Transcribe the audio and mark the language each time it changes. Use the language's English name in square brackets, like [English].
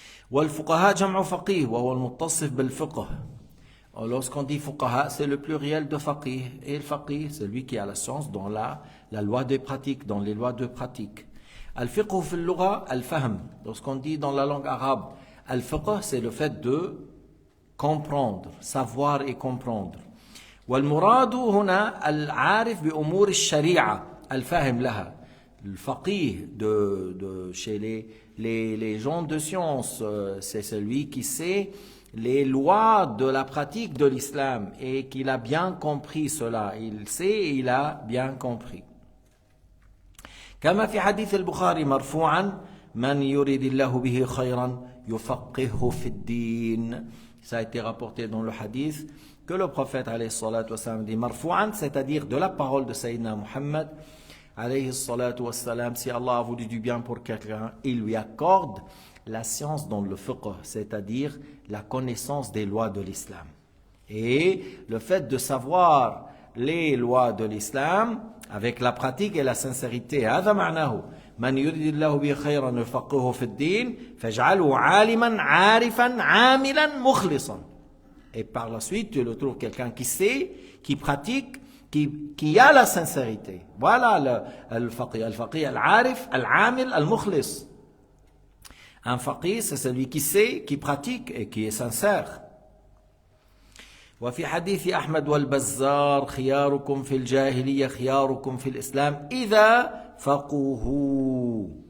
[Arabic] والفقهاء جمع فقيه وهو المتصف بالفقه. [French] Lorsqu'on dit fuqaha, c'est le pluriel de faqih, et le faqih, c'est celui qui a la science dans la loi des pratiques, dans les lois de pratique. [Arabic] Al-fiqh fi al-lugha al-fahm. [French] Lorsqu'on dit dans la langue arabe, al-fiqh, c'est le fait de comprendre, savoir et comprendre. [Arabic] والمراد هنا العارف بأمور الشريعة الفاهم لها. [French] Le faqih chez les gens de science, c'est celui qui sait les lois de la pratique de l'islam et qu'il a bien compris cela. Il sait et il a bien compris. [Arabic] كما في حديث البخاري مرفوعا من يريد الله به خيرا يفقهه في الدين. [French] Ça a été rapporté dans le hadith que le prophète alayhi salatu wassalam dit marfou'an, c'est-à-dire de la parole de Sayyidina Muhammad alayhi salatu wassalam: si Allah a voulu du bien pour quelqu'un, il lui accorde la science dans le fiqh, c'est-à-dire la connaissance des lois de l'islam. Et le fait de savoir les lois de l'islam avec la pratique et la sincérité, [Arabic] هذا معناه من يريد الله به خيرا يفقهه في الدين فاجعله عالما عارفا عاملا مخلصا. [French] Et par la suite, tu le trouves quelqu'un qui sait, qui pratique, qui a la sincérité. Voilà le faqih. [Arabic] Al-faqih al-arif, al-amil, al-mukhlis. [French] Un faqih, c'est celui qui sait, qui pratique et qui est sincère. [Arabic] وفي حديث أحمد والبزار خياركم في الجاهلية خياركم في الإسلام إذا فقهوا.